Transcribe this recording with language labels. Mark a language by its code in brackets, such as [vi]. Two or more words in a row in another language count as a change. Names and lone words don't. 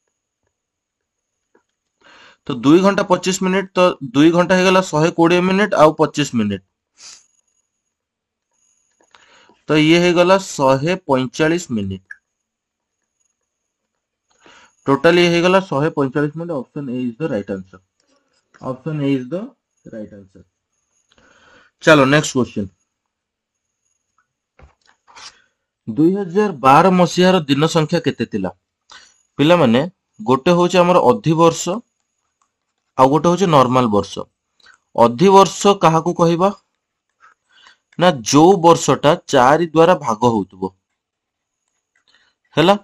[or] ତ 2 ଘଣ୍ଟା 25 ମିନିଟ, ତ 2 ଘଣ୍ଟା ହେଇଗଲା 120 ମିନିଟ ଆଉ 25 ମିନିଟ, ତ ଇଏ ହେଇଗଲା 145 ମିନିଟ। ଟୋଟାଲି ହେଇଗଲା 145 ମିନିଟ। [en] Option A is the right answer. Option A is the right answer. [or] चलो [en] next question. [or] 2012 ମସିହାର ଦିନ ସଂଖ୍ୟା କେତେ ଥିଲା? ପିଲାମାନେ ଗୋଟେ ହଉଛି ଆମର ଅଧିବର୍ଷ ଆଉ ଗୋଟେ ହଉଛି ନର୍ମାଲ ବର୍ଷ। ଅଧିବର୍ଷ କାହାକୁ କହିବା ନା ଯୋଉ ବର୍ଷଟା 4 ଦ୍ୱାରା ଭାଗ ହଉଥିବ, ହେଲା।